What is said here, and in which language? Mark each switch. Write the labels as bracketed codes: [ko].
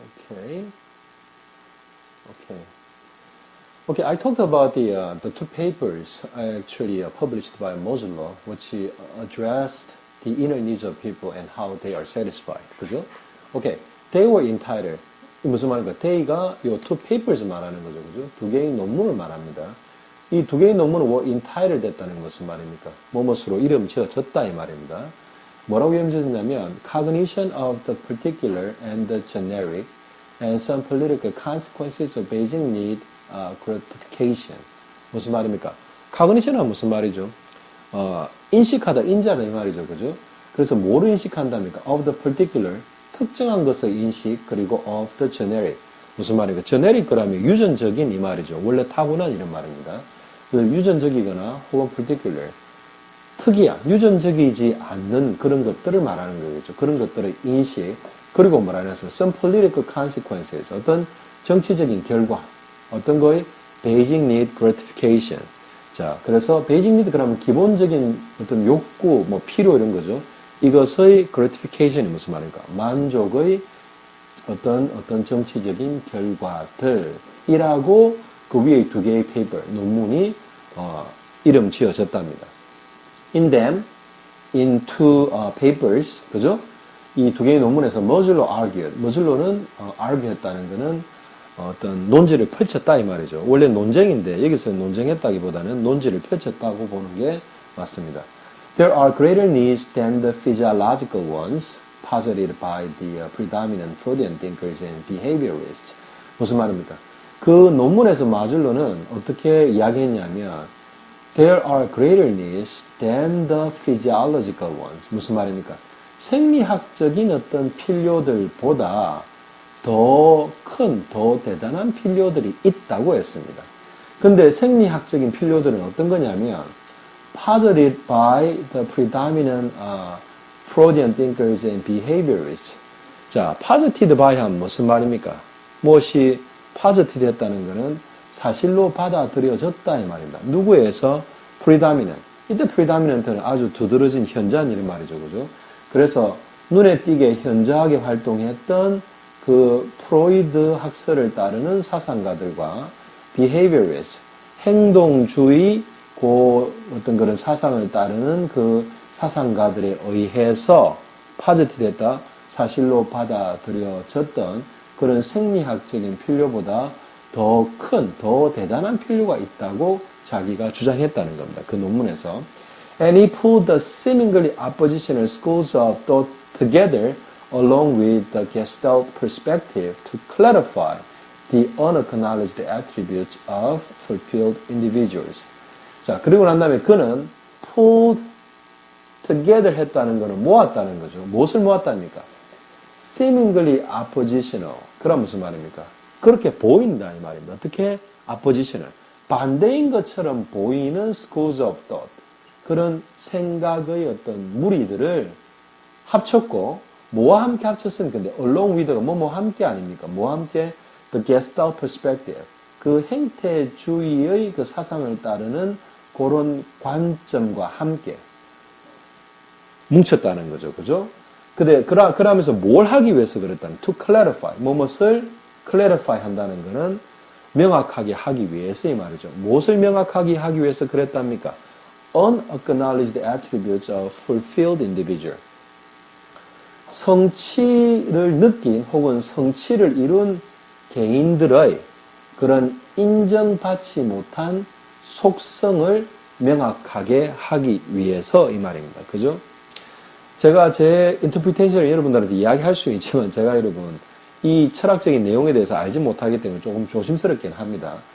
[en] Okay, I talked about the two papers I actually published by Mosello, which addressed the inner needs of people and how they are satisfied. [ko] 그죠? [en] Okay. They were entitled. [ko] 무슨 말인가? They가 이 [en] two papers [ko] 말하는 거죠. 그죠? 두 개의 논문을 말합니다. 이 두 개의 논문은 [en] were entitled [ko] 됐다는 것은 말입니까? 뭐뭇으로 이름 지어졌다 이 말입니다. 뭐라고 이름 지어졌냐면 [en] Cognition of the particular and the generic and some political consequences of basic need gratification. [ko] 무슨 말입니까? Cognition은 무슨 말이죠? 인식하다, 인지하다 이 말이죠. 그죠? 그래서 뭐를 인식한답니까? [en] Of the particular [ko] 특정한 것의 인식, 그리고 [en] of the generic. [ko] 무슨 말입니까? generic 그러면 유전적인 이 말이죠. 원래 타고난 이런 말입니다. 유전적이거나 혹은 particular. 특이한, 유전적이지 않는 그런 것들을 말하는 거겠죠. 그런 것들의 인식, 그리고 뭐라는 [en] some political consequences. [ko] 어떤 정치적인 결과, 어떤 거의 [en] basic need gratification. [ko] 자, 그래서 basic need 그러면 기본적인 어떤 욕구, 뭐 필요 이런 거죠. 이것의 gratification이 무슨 말입니까? 만족의 어떤 정치적인 결과들이라고 그 위에 두 개의 페이퍼, 논문이 이름 지어졌답니다. [en] In them, in two papers, [ko] 그죠? 이 두 개의 논문에서 Mosello argued. Mosello는 argue했다는 것은 어떤 논지를 펼쳤다 이 말이죠. 원래 논쟁인데 여기서 논쟁했다기보다는 논지를 펼쳤다고 보는 게 맞습니다. [en] There are greater needs than the physiological ones posited by the predominant Freudian thinkers and behaviorists. [ko] 무슨 말입니까? 그 논문에서 마즐로는 어떻게 이야기했냐면 [en] There are greater needs than the physiological ones. [ko] 무슨 말입니까? 생리학적인 어떤 필요들보다 더 큰, 더 대단한 필요들이 있다고 했습니다. 근데 생리학적인 필요들은 어떤 거냐면 [en] posited by the predominant Freudian thinkers and behaviorists. [ko] 자, [en] posited by [ko] 하면 무슨 말입니까? 무엇이 posited 했다는 것은 사실로 받아들여졌다 이 말입니다. 누구에서? predominant. 이때 predominant는 아주 두드러진 현저한 이런 말이죠. 그죠? 그래서 눈에 띄게 현저하게 활동했던 그 프로이드 학설을 따르는 사상가들과 behaviorists, 행동주의 어떤 그런 사상을 따르는 그 사상가들에 의해서 파지티됐다, 사실로 받아들여졌던 그런 생리학적인 필요보다 더 큰, 더 대단한 필요가 있다고 자기가 주장했다는 겁니다. 그 논문에서. [en] And he pulled the seemingly oppositional schools of thought together along with the Gestalt perspective to clarify the unacknowledged attributes of fulfilled individuals. [ko] 자, 그리고 난 다음에 그는 [en] pulled together [ko] 했다는 것은 모았다는 거죠. 무엇을 모았답니까? [en] seemingly oppositional. [ko] 그럼 무슨 말입니까? 그렇게 보인다 이 말입니다. 어떻게? oppositional. 반대인 것처럼 보이는 [en] schools of thought. [ko] 그런 생각의 어떤 무리들을 합쳤고 뭐와 함께 합쳤으면 근데 along with가 뭐와 함께 아닙니까? 뭐와 함께? [en] the Gestalt perspective. [ko] 그 행태주의의 그 사상을 따르는 그런 관점과 함께 뭉쳤다는 거죠. 그죠? 근데 그러면서 뭘 하기 위해서 그랬다면 [en] to clarify. [ko] 무엇을 clarify 한다는 것은 명확하게 하기 위해서 이 말이죠. 무엇을 명확하게 하기 위해서 그랬답니까? [en] unacknowledged attributes of fulfilled individual. [ko] 성취를 느낀 혹은 성취를 이룬 개인들의 그런 인정받지 못한 속성을 명확하게 하기 위해서 이 말입니다. 그죠? 제가 제 인터프리테이션을 여러분들한테 이야기할 수 있지만 제가 여러분 이 철학적인 내용에 대해서 알지 못하기 때문에 조금 조심스럽긴 합니다.